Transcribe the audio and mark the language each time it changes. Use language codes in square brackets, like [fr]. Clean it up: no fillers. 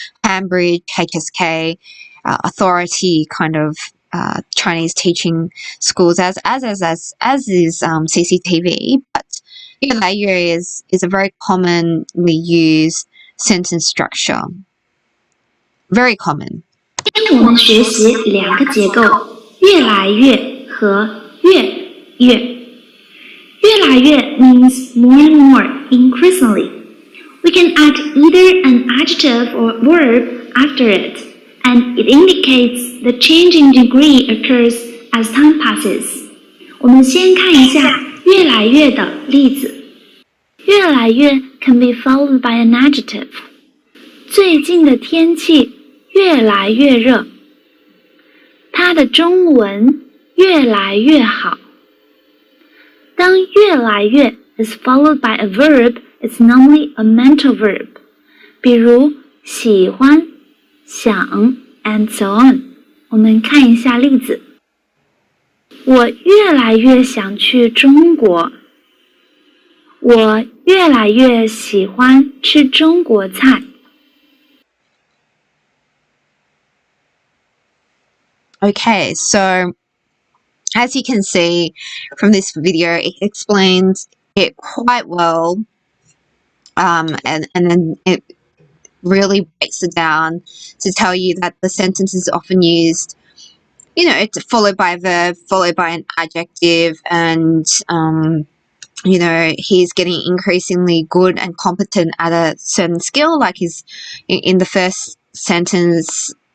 [en] Cambridge, HSK, authority kind of Chinese teaching schools, as is CCTV, but 越来越 is a very commonly used sentence structure. Very common. [zh] 我们学习两个结构，越来越和越越。 [en] 越来越 means more and more, increasingly. We can add either an adjective or verb after it, and it indicates the changing degree occurs as time passes. [zh] 我们先看一下越来越的例子。 [en] 越来越 can be followed by an adjective. [zh] 最近的天气越来越热。他的中文越来越好。 [en] 当越来越 is followed by a verb, it's normally a mental verb. [zh] 比如喜欢、想 [en] and so on. [zh] 我们看一下例子。我越来越想去中国。我越来越喜欢吃中国菜。 [en] Okay, so as you can see from this video, it explains it quite well, and then it really breaks it down to tell you that the sentence is often used, it's followed by a verb, followed by an adjective, and he's getting increasingly good and competent at a certain skill, like he's in the first sentence.